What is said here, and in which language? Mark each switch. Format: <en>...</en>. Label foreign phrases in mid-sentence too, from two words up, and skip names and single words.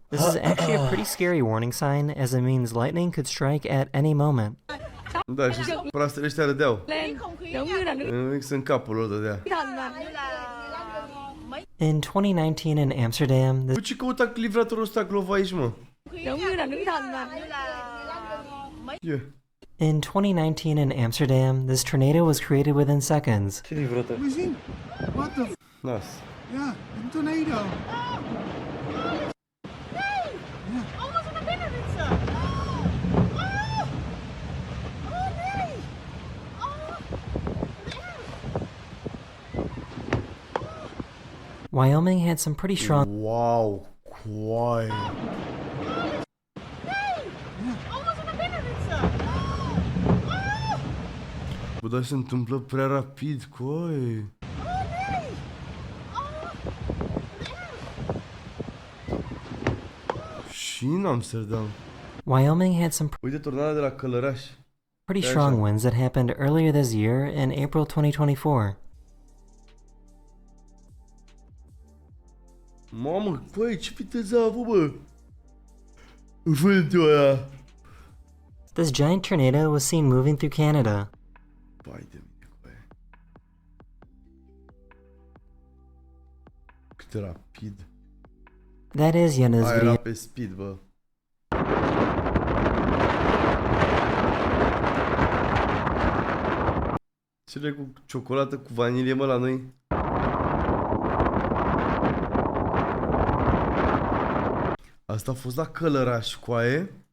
<en>This is actually a pretty scary warning sign, as it means lightning could strike at any moment.</en> <ro>Da, și proastele ăștia râdeau. Mix în capul lor dădea.</ro> <en>In 2019 in Amsterdam,</en> <ro>Cu ce căuta livratorul ăsta glova aici, mă?</ro> <en>Yeah. in 2019 in Amsterdam, this tornado was created within seconds.</en> <ro>Ce livrator?</ro> <en>What the f?</en> <ro>Las.</ro> <en>Yeah, a tornado. Wyoming had some pretty strong</en> <ro>Wow, coaie. Bă, dar se întâmplă prea rapid, coaie. Și în Amsterdam.</ro> <en>Wyoming had some</en> <ro>Uite tornada de la Călăraș.</ro> <en>pretty There's strong a- winds that happened earlier this year in April 2024.</en> <ro>Mamă, coaie, ce viteză a avut, bă? Vântul ăla.</ro> <en>This giant tornado was seen moving through Canada.</en> <ro>Pai de mine, coaie. Cât de rapid.</ro> <en>That is the end of this</en> <ro>Aia</ro> <en>video.</en> <ro>era pe speed, bă. Cele cu ciocolată cu vanilie, mă, la noi? Asta a fost la Călăraș, coaie.</ro>